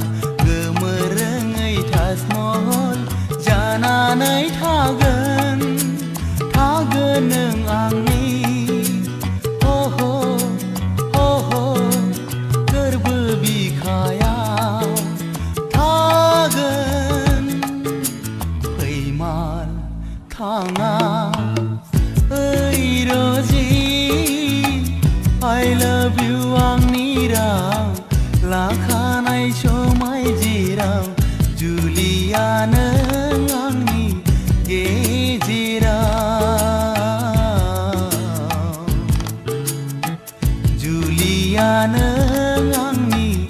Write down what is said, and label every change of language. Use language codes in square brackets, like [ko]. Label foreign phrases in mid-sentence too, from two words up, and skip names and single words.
[brx] जानानै थागोन नों आंनि गोरबो बिखायाव थागोन फैमाल थाङा ओइ र'जी [en] I love you [brx] आंनि राव लाखानाय समाय जेराव जुलिया नों आंनि गेजेराव जुलिया नों आंनि